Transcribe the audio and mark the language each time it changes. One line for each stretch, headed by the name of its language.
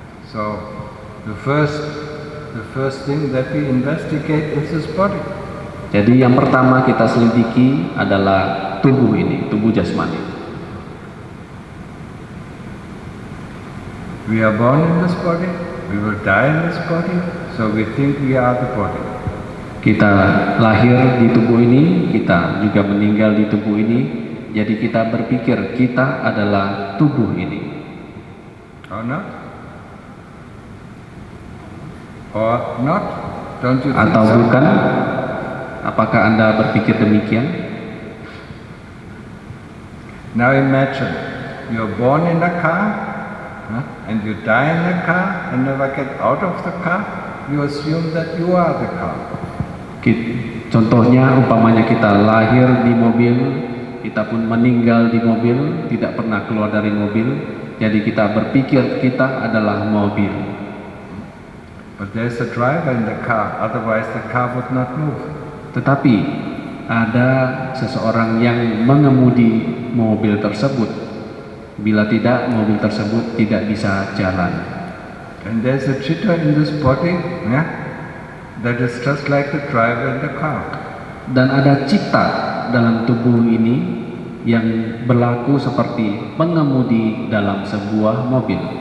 English: So the first thing that we investigate is this body.
Indonesian: Jadi yang pertama kita selidiki adalah tubuh ini, tubuh jasmani.
English: We are born in this body, we will die in this body, so we think we are the body.
Indonesian: Kita lahir di tubuh ini, kita juga meninggal di tubuh ini, jadi kita berpikir kita adalah tubuh ini.
English: Or not? Or not? Don't you think
Indonesian: Atau
English: so?
Indonesian: bukan? Apakah Anda berpikir demikian?
English: Now imagine, you're born in a car, and you die in the car, and never get out of the car, you assume that you are the car.
Indonesian: Contohnya, umpamanya kita lahir di mobil, kita pun meninggal di mobil, tidak pernah keluar dari mobil, jadi kita berpikir kita adalah mobil.
English: But there's a driver in the car, otherwise the car would not move.
Indonesian: Tetapi ada seseorang yang mengemudi mobil tersebut. Bila tidak, mobil tersebut tidak bisa jalan.
English: And there's a chitta in this body, that is just like the driver in the car.
Indonesian: Dan ada cita dalam tubuh ini yang berlaku seperti pengemudi dalam sebuah mobil.